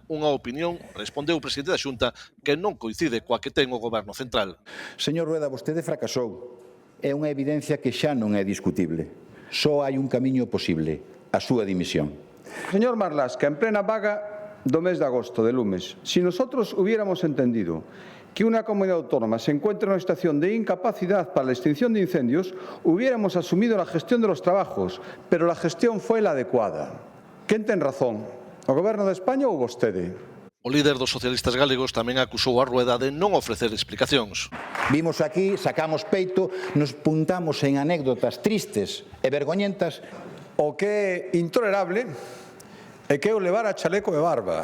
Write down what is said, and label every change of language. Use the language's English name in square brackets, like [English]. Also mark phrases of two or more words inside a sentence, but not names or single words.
[Galician] Unha opinión, respondeu o presidente da Xunta, que non coincide coa que ten o Goberno Central. Señor Rueda, vostede fracasou. É unha evidencia que xa non é discutible. Só hai un camiño posible, a súa dimisión. Señor Marlas, que en plena vaga do mes de agosto de lumes. [Spanish] Si nosotros hubiéramos entendido que una comunidad autónoma se encuentra en una situación de incapacidad para la extinción de incendios, hubiéramos asumido la gestión de los trabajos, pero la gestión fue la adecuada. [Galician] ¿Quién ten razón? ¿O Goberno de España ou vostede? O líder dos socialistas galegos tamén acusou a Rueda de non ofrecer explicacións. Vimos aquí, sacamos peito, nos puntamos en anécdotas tristes e vergoñentas. O que é intolerable é que eu levara chaleco e barba.